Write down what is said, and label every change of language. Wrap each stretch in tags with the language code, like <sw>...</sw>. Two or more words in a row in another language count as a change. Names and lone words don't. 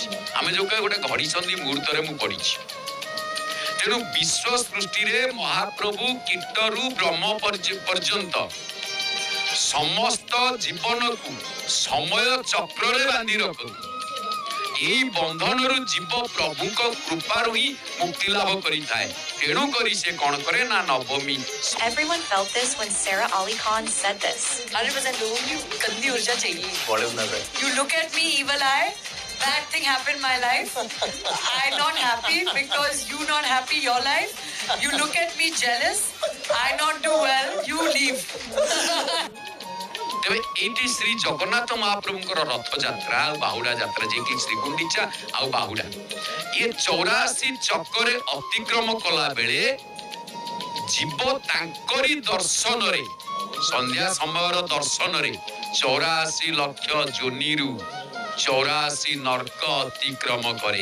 <or>ଆମେ ଯୋଉ କହେ ଗୋଟେ ଘଡ଼ି ସନ୍ଧି ମୁହୂର୍ତ୍ତରେ ମୁଁ ପଢିଛି। ତେଣୁ ବିଶ୍ୱ ସୃଷ୍ଟିରେ ମହାପ୍ରଭୁ କୀଟରୁ ବ୍ରହ୍ମ ପର୍ଯ୍ୟନ୍ତ ସମସ୍ତ ଜୀବନକୁ ସମୟ ଚକ୍ରରେ ବାନ୍ଧି ରଖନ୍ତି। ଏହି ବନ୍ଧନରୁ ଜୀବ ପ୍ରଭୁଙ୍କ କୃପାରୁ ହିଁ ମୁକ୍ତି ଲାଭ କରିଥାଏ। ତେଣୁ କରି ସେ କଣ କରେ ନା ନବମୀ।</or> <en>Everyone felt this when Sarah Ali Khan said this.</en> <hi>100% लोगों की गंदी ऊर्जा चाहिए.</hi> <en>You look at me, evil eye. Bad thing happened in my life. I'm not happy because you not happy your life. You look at me jealous. I not do well. You leave.</en> <or>ତେବେ ଏଇଠି ଶ୍ରୀ ଜଗନ୍ନାଥ ମହାପ୍ରଭୁଙ୍କର ରଥଯାତ୍ରା ଆଉ ବାହୁଡା ଯାତ୍ରା, ଯିଏକି ଶ୍ରୀଗୁଣ୍ଡିଚା ଆଉ ବାହୁଡା, ଇଏ 84 ଚକରେ ଅତିକ୍ରମ କଲା ବେଳେ ଜୀବ ତାଙ୍କରି ଦର୍ଶନରେ, ସନ୍ଧ୍ୟା ସମୟର ଦର୍ଶନରେ 84 ଲକ୍ଷ ଯୋନିରୁ 84 ନର୍କ ଅତିକ୍ରମ କରେ।</or>